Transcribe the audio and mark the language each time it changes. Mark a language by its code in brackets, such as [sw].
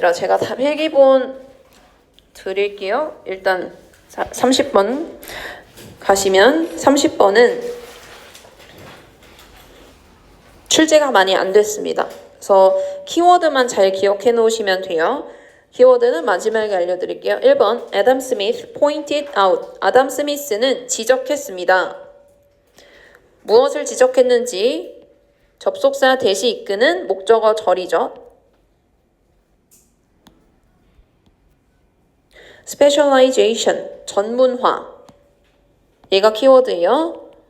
[ko] 얘들아 제가 다 필기본 드릴게요. 일단 30번 가시면 30번은 출제가 많이 안 됐습니다. 그래서 키워드만 잘 기억해 놓으시면 돼요. 키워드는 마지막에 알려드릴게요. [en] 1번 Adam Smith pointed out. [ko] 아담 스미스는 지적했습니다. 무엇을 지적했는지 접속사 대시 이끄는 목적어 절이죠. specialization, 전문화. 얘가 키워드예요.